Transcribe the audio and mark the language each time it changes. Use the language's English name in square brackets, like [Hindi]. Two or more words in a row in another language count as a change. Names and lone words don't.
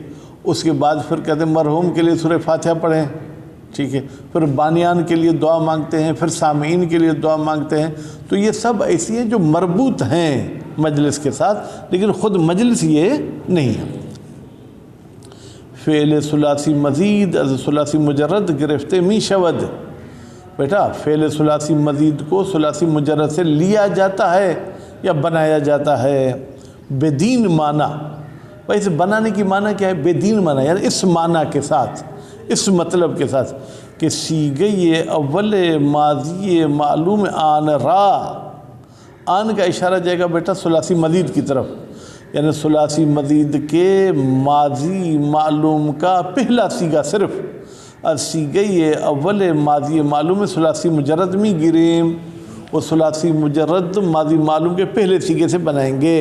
[Urdu] اس کے بعد پھر کہتے ہیں مرحوم کے لیے سورہ فاتحہ پڑھیں، ٹھیک ہے؟ پھر بانیان کے لیے دعا مانگتے ہیں، پھر سامعین کے لیے دعا مانگتے ہیں۔ تو یہ سب ایسی ہیں جو مربوط ہیں مجلس کے ساتھ، لیکن خود مجلس یہ نہیں ہے۔ [Persian] فعل ثلاثی مزید از ثلاثی مجرد گرفتے می شود. [Urdu] بیٹا فعل ثلاثی مزید کو ثلاثی مجرد سے لیا جاتا ہے یا بنایا جاتا ہے. [Persian] بدین معنی، [Urdu] بھائی اسے بنانے کی معنی کیا ہے؟ [Persian] بدین معنی [Urdu] یعنی اس معنی کے ساتھ، اس مطلب کے ساتھ کہ [Persian] سیغہ اول ماضی معلوم آن را. [Urdu] آن کا اشارہ جائے گا بیٹا ثلاثی مزید کی طرف، یعنی ثلاثی مزید کے ماضی معلوم کا پہلا سیغہ [Persian] صرف از سیغہ اول ماضی معلوم ثلاثی مجرد میں گریم، [Urdu] وہ ثلاثی مجرد ماضی معلوم کے پہلے سیغے سے بنائیں گے.